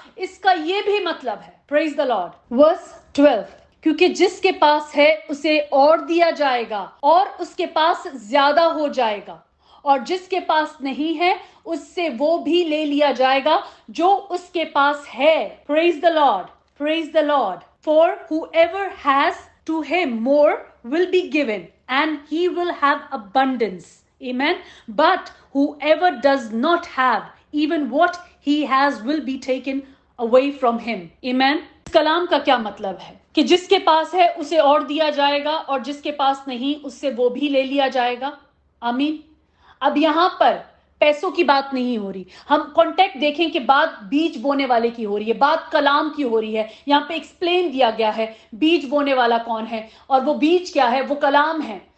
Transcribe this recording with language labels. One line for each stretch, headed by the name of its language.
Hindi: इसका ये भी मतलब है।
English: Praise the Lord.
Hindi: वर्स 12, क्योंकि जिसके पास है उसे और दिया जाएगा और उसके पास ज्यादा हो जाएगा, और जिसके पास नहीं है उससे वो भी ले लिया जाएगा जो उसके पास है।
English: Praise the Lord, praise the Lord. For whoever has to him more will be given and he will have abundance. Amen. But whoever does not have, even what he has will be taken away from him.
Hindi: Amen. इस कलाम का क्या मतलब है? कि जिसके पास है उसे और दिया जाएगा और जिसके पास नहीं उससे वो भी ले लिया जाएगा। आमीन। अब यहां पर पैसों की बात नहीं हो रही। हम कॉन्टेक्ट देखें कि बात बीज बोने वाले की हो रही है, बात कलाम की हो रही है। यहां पे एक्सप्लेन दिया गया है बीज बोने वाला कौन है, और वो बीज क्या है? वो कलाम है।